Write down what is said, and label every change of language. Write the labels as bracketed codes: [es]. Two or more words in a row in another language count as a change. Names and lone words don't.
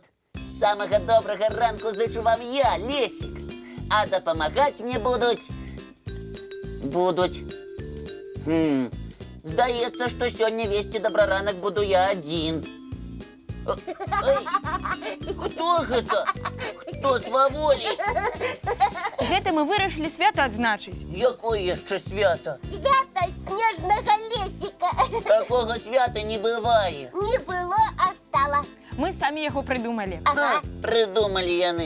[uk] Самого доброго ранку зичу вам я, Лесик. А допомагати мені будуть... Здається, що сьогодні вести доброранок буду я один. [be] Ой, хто гэта? [uk] Хто сваволі? [be] Гэта мы вырашылі свята адзначыць. Якое яшчэ свято? [uk] Свято снежного Лесика. [be] Такого свята не бывае. [ru] Не было, а стало. [be] Мы самі яго прыдумалі. Ага. [ru] Придумали яны.